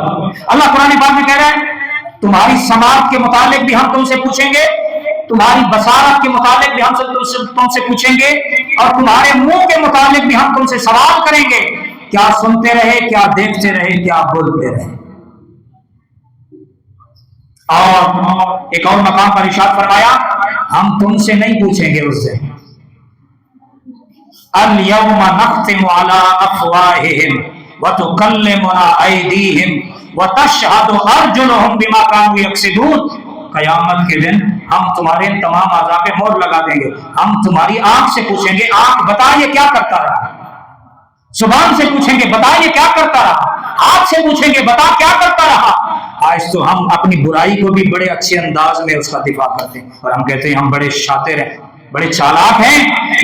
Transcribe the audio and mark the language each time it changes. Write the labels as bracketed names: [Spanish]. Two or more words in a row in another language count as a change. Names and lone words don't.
[Urdu] اللہ قرآن پاک میں کہہ رہا ہے تمہاری سماعت کے متعلق بھی ہم تم سے پوچھیں گے، تمہاری بصارت کے متعلق بھی ہم تم سے پوچھیں گے، اور تمہارے منہ کے متعلق بھی ہم تم سے سوال کریں گے، کیا سنتے رہے، کیا دیکھتے رہے، کیا بولتے رہے۔ اور ایک اور مقام پر ارشاد فرمایا، ہم تم سے نہیں پوچھیں گے اس دن، [Arabic] الیوم نختم علی افواہہم وتكلمنا أيديهم وتشهد أرجلهم بما كانوا يكسبون. [Urdu] قیامت کے دن ہم تمہارے تمام اعضا پہ مہر لگا دیں گے. ہم تمہاری آنکھ سے پوچھیں گے، آنکھ بتا یہ کیا کرتا رہا. زبان سے پوچھیں گے، بتا یہ کیا کرتا رہا. ہاتھ سے پوچھیں گے، بتا کیا کرتا رہا۔ آج تو ہم اپنی برائی کو بھی بڑے اچھے انداز میں اس کا دفاع کرتے ہیں اور ہم کہتے ہیں ہم بڑے شاطر ہیں، بڑے چالاک ہیں.